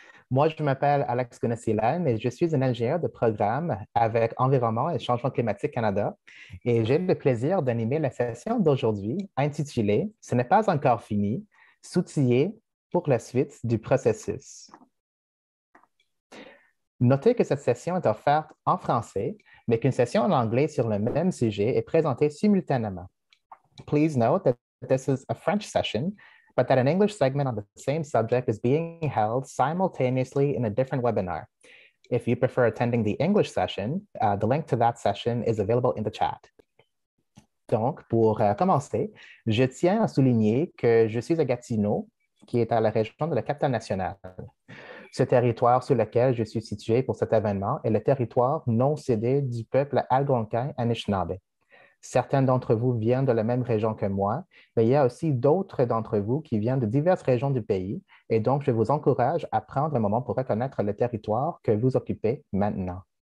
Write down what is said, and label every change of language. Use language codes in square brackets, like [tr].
[fr] Moi, je m'appelle Alex Gunasilan et je suis un ingénieur de programme avec Environnement et Changement climatique Canada et j'ai le plaisir d'animer la session d'aujourd'hui intitulée Ce n'est pas encore fini, s'outiller pour la suite du processus. Notez que cette session est offerte en français, mais qu'une session en anglais sur le même sujet est présentée simultanément. [en] Please note that this is a French session, but that an English segment on the same subject is being held simultaneously in a different webinar. If you prefer attending the English session, the link to that session is available in the chat. [fr] Donc, pour commencer, je tiens à souligner que je suis à Gatineau, qui est à la région de la capitale nationale. Ce territoire sur lequel je suis situé pour cet événement est le territoire non cédé du peuple algonquin-anishinaabe. Certains d'entre vous viennent de la même région que moi, mais il y a aussi d'autres d'entre vous qui viennent de diverses régions du pays, et donc je vous encourage à prendre un moment pour reconnaître le territoire que vous occupez maintenant.